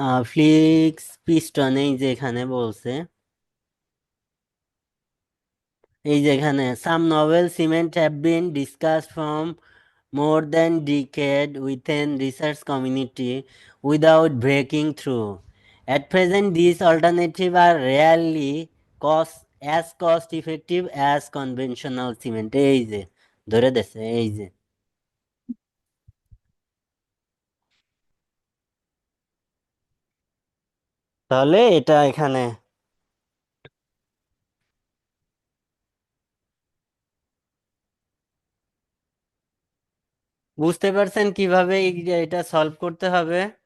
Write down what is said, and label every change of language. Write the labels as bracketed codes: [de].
[bn] Flicks piston এই যে এখানে বলছে, এই যে এখানে [en] Some novel cement have been discussed from more than decade within research community without breaking through. At present, these alternatives are rarely cost effective as conventional cement. [bn] এই যে ধরে দেছে এই যে তাহলে এটা এখানে বুঝতে পারছেন কিভাবে এটা সলভ করতে হবে?